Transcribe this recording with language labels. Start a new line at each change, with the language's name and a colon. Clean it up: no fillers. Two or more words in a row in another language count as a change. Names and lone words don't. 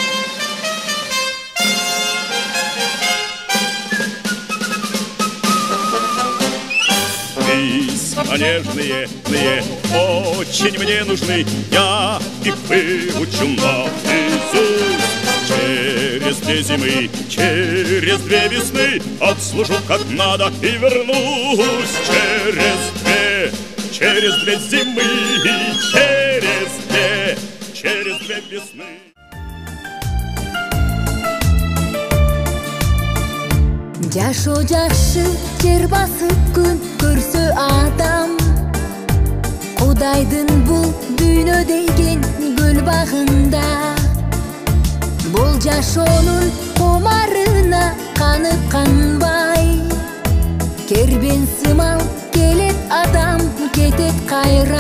Russian: Письма нежные, очень мне нужны, я их выучу наизусть. Через 2 зимы, через 2 весны отслужу как надо и вернусь. Через 2 зимы, через 2 весны.
Kyrgyz: Жашоо жакшы, жер басып күн көрсө адам, Кудайдын бул дүйнө деген гүл багында. Бул жашоонун комарына канып канбай, кербен сымал келет адам, кетет кайра.